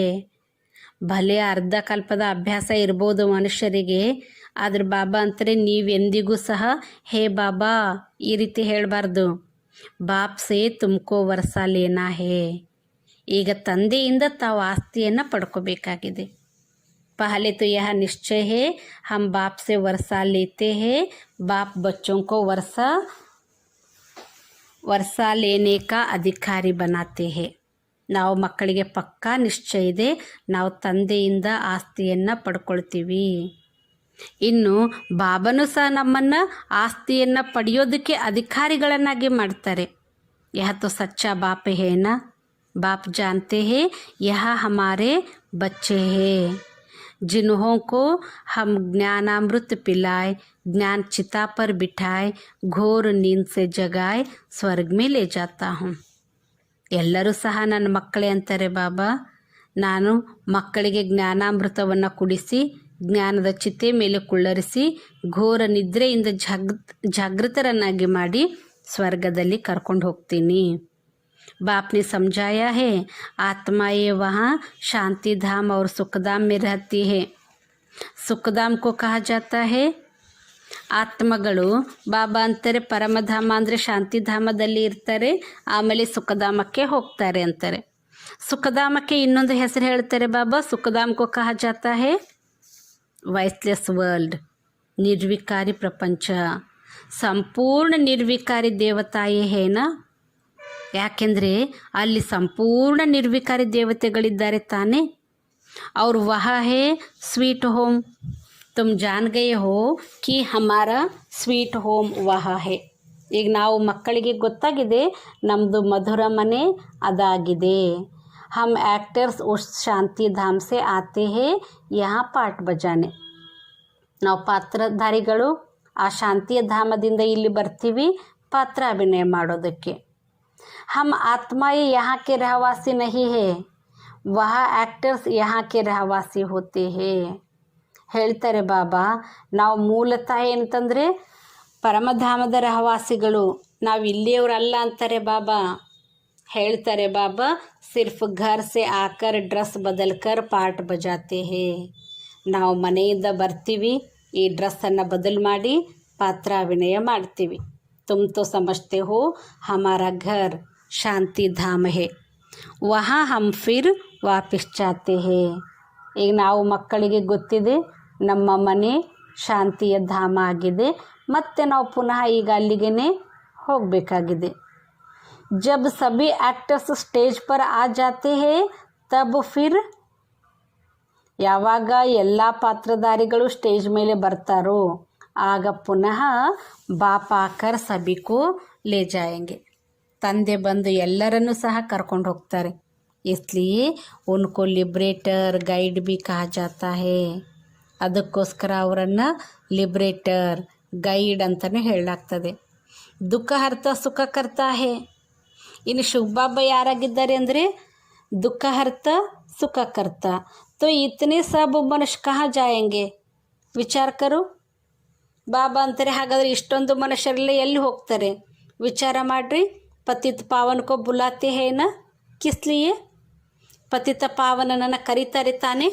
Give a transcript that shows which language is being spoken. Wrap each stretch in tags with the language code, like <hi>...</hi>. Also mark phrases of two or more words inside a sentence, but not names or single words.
<kn>ಭಲೆ ಅರ್ಧ ಕಲ್ಪದ ಅಭ್ಯಾಸ ಇರ್ಬೋದು ಮನುಷ್ಯರಿಗೆ, ಆದ್ರೆ ಬಾಬಾ ಅಂತಾರೆ ನೀವೆಂದಿಗೂ ಸಹ ಹೇ ಬಾಬಾ ಈ ರೀತಿ ಹೇಳಬಾರ್ದು.</kn> <hi>बाप से तुमको वर्सा लेना है.</hi> <kn>ಈಗ ತಂದೆಯಿಂದ ತಾವು ಆಸ್ತಿಯನ್ನು ಪಡ್ಕೋಬೇಕಾಗಿದೆ.</kn> <hi>पहले तो यह निश्चय है हम बाप से वर्षा लेते हैं, बाप बच्चों को वर्षा लेने का अधिकारी बनाते हैं.</hi> <kn>ನಾವು ಮಕ್ಕಳಿಗೆ ಪಕ್ಕಾ ನಿಶ್ಚಯ ಇದೆ, ನಾವು ತಂದೆಯಿಂದ ಆಸ್ತಿಯನ್ನು ಪಡ್ಕೊಳ್ತೀವಿ. ಇನ್ನು ಬಾಬನೂ ಸಹ ನಮ್ಮನ್ನು ಆಸ್ತಿಯನ್ನು ಪಡೆಯೋದಕ್ಕೆ ಅಧಿಕಾರಿಗಳನ್ನಾಗಿ ಮಾಡ್ತಾರೆ.</kn> <hi>यह तो सच्चा बाप है ना। बाप जानते हैं यह हमारे बच्चे हैं जिन्हों को हम ज्ञानामृत पिलाए, ज्ञान चिता पर बिठाए, घोर नींद से जगाए ಸ್ವರ್ಗ में ले जाता हूँ.</hi> <kn>ಎಲ್ಲರೂ ಸಹ ನನ್ನ ಮಕ್ಕಳೇ ಅಂತಾರೆ ಬಾಬಾ. ನಾನು ಮಕ್ಕಳಿಗೆ ಜ್ಞಾನಾಮೃತವನ್ನು ಕುಡಿಸಿ ಜ್ಞಾನದ ಚಿತೆ ಮೇಲೆ ಕುಳ್ಳರಿಸಿ ಘೋರ ನಿದ್ರೆಯಿಂದ ಜಾಗೃತರನ್ನಾಗಿ ಮಾಡಿ ಸ್ವರ್ಗದಲ್ಲಿ ಕರ್ಕೊಂಡು ಹೋಗ್ತೀನಿ.</kn> <hi>बाप ने समझाया है आत्माएं वहाँ शांति धाम और सुखधाम में रहती है. सुखधाम को कहा जाता है</hi> <kn>ಆತ್ಮಗಳು ಬಾಬಾ ಅಂತಾರೆ ಪರಮಧಾಮ ಅಂದರೆ ಶಾಂತಿಧಾಮದಲ್ಲಿ ಇರ್ತಾರೆ, ಆಮೇಲೆ ಸುಖಧಾಮಕ್ಕೆ ಹೋಗ್ತಾರೆ ಅಂತಾರೆ. ಸುಖಧಾಮಕ್ಕೆ ಇನ್ನೊಂದು ಹೆಸರು ಹೇಳ್ತಾರೆ ಬಾಬಾ. ಸುಖಧಾಮಕ್ಕೂ</kn> <hi>कहा जाता है</hi> <en>voiceless world,</en> <kn>ನಿರ್ವಿಕಾರಿ ಪ್ರಪಂಚ.</kn> <hi>सम्पूर्ण निर्विकारी देवताएं हैं ना.</hi> <kn>ಯಾಕೆಂದರೆ ಅಲ್ಲಿ ಸಂಪೂರ್ಣ ನಿರ್ವಿಕಾರಿ ದೇವತೆಗಳಿದ್ದಾರೆ ತಾನೇ.</kn> <hi>और वह है</hi> <en>sweet home.</en> <hi>तुम जान गए हो कि हमारा</hi> <en>sweet home</en> <hi>वह है.</hi> <kn>ಈಗ ನಾವು ಮಕ್ಕಳಿಗೆ ಗೊತ್ತಾಗಿದೆ ನಮ್ಮದು ಮಧುರ ಮನೆ ಅದಾಗಿದೆ.</kn> <hi>हम एक्टर्स उस शांति धाम से आते हैं यहाँ पार्ट बजाने.</hi> <kn>ನಾವು ಪಾತ್ರಧಾರಿಗಳು ಆ ಶಾಂತಿಯ ಧಾಮದಿಂದ ಇಲ್ಲಿ ಬರ್ತೀವಿ ಪಾತ್ರ ಅಭಿನಯ ಮಾಡೋದಕ್ಕೆ.</kn> <hi>हम आत्माएं यहाँ के रहवासी नहीं है, वह एक्टर्स यहाँ के रहवासी होते हैं.</hi> <kn>ಹೇಳ್ತಾರೆ ಬಾಬಾ ನಾವು ಮೂಲತಃ ಏನಂತಂದರೆ ಪರಮಧಾಮದ ರಹವಾಸಿಗಳು, ನಾವು ಇಲ್ಲಿಯವರಲ್ಲ ಅಂತಾರೆ ಬಾಬಾ.</kn> <hi>ಹೇಳ್ತಾರೆ ಬಾಬಾ सिर्फ घर से आकर ड्रेस बदलकर पार्ट बजाते हैं.</hi> <kn>ನಾವು ಮನೆಯಿಂದ ಬರ್ತೀವಿ, ಈ ಡ್ರೆಸ್ಸನ್ನು ಬದಲು ಮಾಡಿ ಪಾತ್ರ ಅಭಿನಯ ಮಾಡ್ತೀವಿ.</kn> <hi>तुम तो समझते हो हमारा घर शांति धाम है, वहाँ हम फिर वापस जाते हैं.</hi> <kn>ಈಗ ನಾವು ಮಕ್ಕಳಿಗೆ ಗೊತ್ತಿದೆ ನಮ್ಮ ಮನೆ ಶಾಂತಿಯ ಧಾಮ ಆಗಿದೆ, ಮತ್ತು ನಾವು ಪುನಃ ಈಗ ಅಲ್ಲಿಗೆ ಹೋಗಬೇಕಾಗಿದೆ.</kn> <hi>जब सभी</hi> <en>actors stage</en> <hi>पर आ जाते हैं तब फिर</hi> <kn>ಯಾವಾಗ ಎಲ್ಲ ಪಾತ್ರಧಾರಿಗಳು ಸ್ಟೇಜ್ ಮೇಲೆ ಬರ್ತಾರೋ ಆಗ ಪುನಃ</kn> <hi>बाप आकर सभी को ले जाएंगे.</hi> <kn>ತಂದೆ ಬಂದು ಎಲ್ಲರನ್ನೂ ಸಹ ಕರ್ಕೊಂಡು ಹೋಗ್ತಾರೆ.</kn> <hi>इसलिए उनको</hi> <en>liberator guide</en> <hi>भी कहा जाता है.</hi> <kn>ಅದಕ್ಕೋಸ್ಕರ ಅವರನ್ನು</kn> <en>liberator guide</en> <kn>ಅಂತಲೇ ಹೇಳಲಾಗ್ತದೆ.</kn> <hi>दुःख हर्ता सुख कर्ता है.</hi> <kn>ಇನ್ನು ಶಿವಬಾಬಾ ಯಾರಾಗಿದ್ದಾರೆ ಅಂದರೆ ದುಃಖ ಹರ್ತ ಸುಖ ಕರ್ತ.</kn> <hi>तो इतने सब मनुष्य कहाँ जाएंगे विचार करो.</hi> <kn>ಬಾಬಾ ಅಂತಾರೆ ಹಾಗಾದರೆ ಇಷ್ಟೊಂದು ಮನುಷ್ಯರೆಲ್ಲ ಎಲ್ಲಿ ಹೋಗ್ತಾರೆ ವಿಚಾರ ಮಾಡಿರಿ.</kn> <hi>पतित पावन को बुलाते हैं ना किसलिए.</hi> <kn>ಪತಿತ ಪಾವನನನ್ನು ಕರೀತಾರೆ ತಾನೆ.</kn>